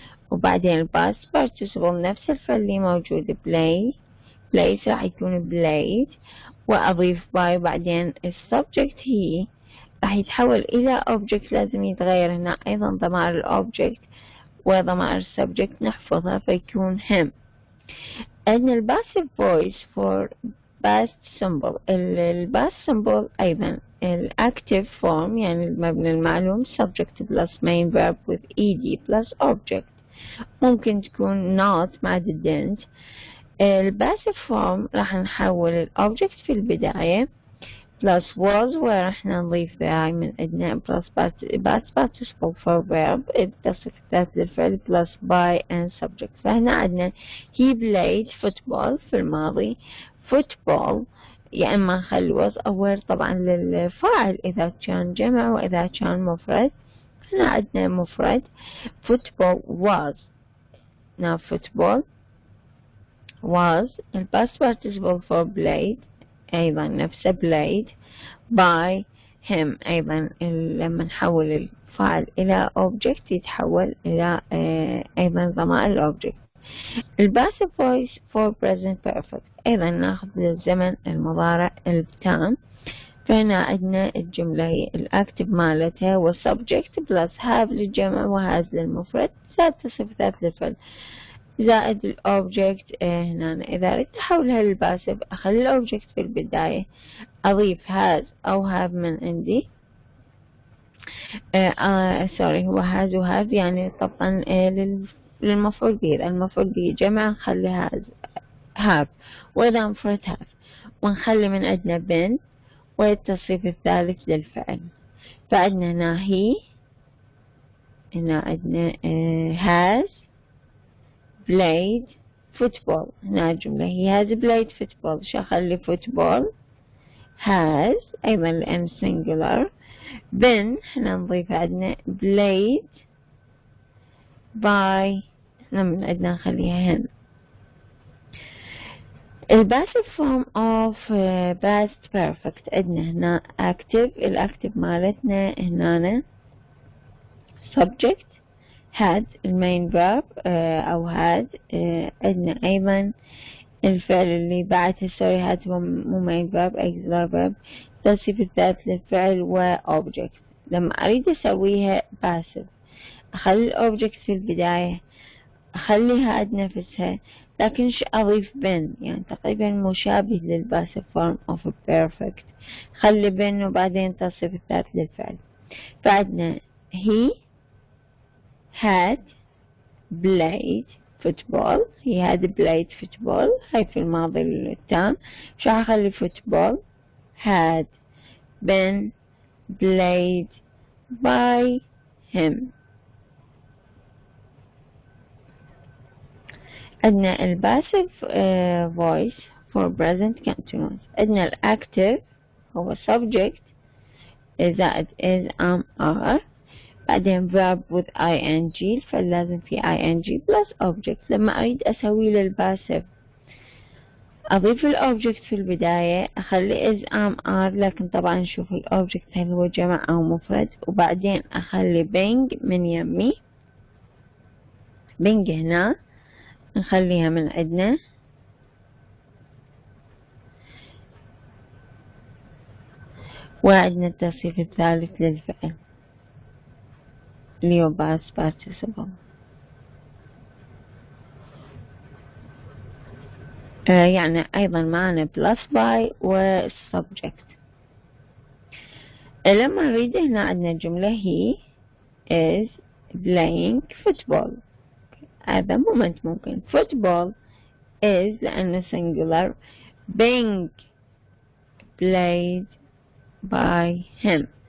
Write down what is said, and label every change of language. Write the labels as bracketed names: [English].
[Arabic] وبعدين past participle نفس الفعل اللي موجود plays راح يكون played وأضيف by وبعدين السبجكت هي راح يتحول إلى object لازم يتغير هنا أيضا ضمائر الأوبجكت وضمائر السبجكت نحفظها فيكون him. [English] عندنا الباسيف voice for past symbol. الباست symbol أيضا الactive form يعني المبنى المعلوم subject plus main verb with ed plus object. [Arabic] ممكن تكون not مع didn't. الباسيف فورم راح نحول الأوبجكت في البداية plus was وراح نضيف دائما عندنا plus past participle for verb التصريف الثالث للفعل plus by and subject. فهنا عندنا [English] he played football [Arabic] في الماضي football يا إما نخلي was أو were طبعا للفاعل إذا كان جمع وإذا كان مفرد. هنا عندنا مفرد football was. [English] now football was the past participle for played [Arabic] أيضا نفسه [English] played by him. [Arabic] أيضا لما نحول الفعل إلى object يتحول إلى أيضا ضمائر الأوبجكت. الباسيف voice for present perfect أيضا ناخذ الزمن المضارع التام. فهنا عندنا الجملة هي الأكتف مالتها والسبجكت بلس have للجمع وهاز للمفرد زائد تصريف ثالث للفعل زائد الأوبجكت. هنا إذا أردت أحولها للباسف أخلي الأوبجكت في البداية أضيف has أو have من عندي سوري هو has و have يعني طبعا للمفعول به. إذا المفعول به جمع نخلي have وإذا مفرد have ونخلي من عندنا been والتصريف الثالث للفعل. فعندنا هنا هنا عندنا [English] has played football. [Arabic] هنا الجملة [English] he has played football. [Arabic] شو أخلي football has أيضا لأن singular been هنا نضيف عندنا played by هنا من عندنا نخليها him. [English] الباسيف form of past perfect عندنا هنا active. الactive مالتنا هنا subject had المين verb أو had. [Arabic] عندنا أيضا الفعل اللي بعده سوري had هو مو main verb auxiliary verb التصريف الثالث للفعل و object. لما أريد أسويها passive أخلي الأوبجكت في البداية أخليها had نفسها لكن أضيف been يعني تقريبا مشابه للباسيف form of perfect. خلي been وبعدين تصريف الثالث للفعل. [English] فعندنا he had played football. he had played football [Arabic] هاي في الماضي التام. شو أخلي [English] football had been played by him. عندنا الباسيف voice for present continuous. عندنا الactive هو subject زائد is am are بعدين verb with ing فلازم في ing plus object. [Arabic] لما أريد أسوي للباسيف أضيف الأوبجكت في البداية أخلي is am are لكن طبعا نشوف الأوبجكت هل هو جمع أو مفرد وبعدين أخلي being من يمي being هنا نخليها من عندنا وعندنا التصريف الثالث للفعل اللي هو past participle. يعني أيضا معنا plus by والسبجكت. لما نريد هنا عندنا الجملة [English] he is playing football. [Arabic] هذا مومنت ممكن. [English] football is [Arabic] لأنه [English] singular being played by him.